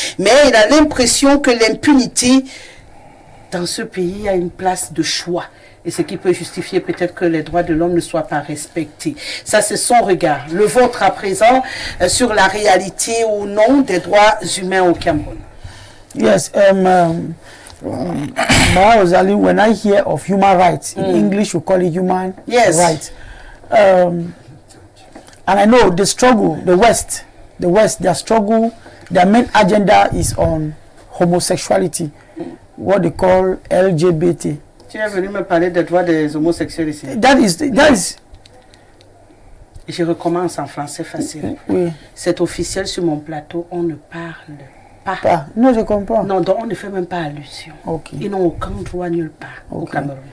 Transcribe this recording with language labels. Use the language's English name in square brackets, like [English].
[French] Mais il a l'impression que l'impunité dans ce pays a une place de choix. Et ce qui peut justifier peut-être que les droits de l'homme ne soient pas respectés. Ça, c'est son regard. Le vôtre à présent sur la réalité ou non des droits humains au Cameroun. [English] Yes, Rosalie, when I hear of human rights, in English we call it human rights. And I know the struggle, the West, their struggle, their main agenda is on homosexuality. What they call LGBT. [French] Tu es venu me parler des droits des homosexuels ici. [English] That is. [French] Je recommence en français facile. Oui. C'est officiel sur mon plateau, on ne parle pas. Non, je comprends. Non, donc on ne fait même pas allusion. Ok. Ils n'ont aucun droit nulle part au Cameroun.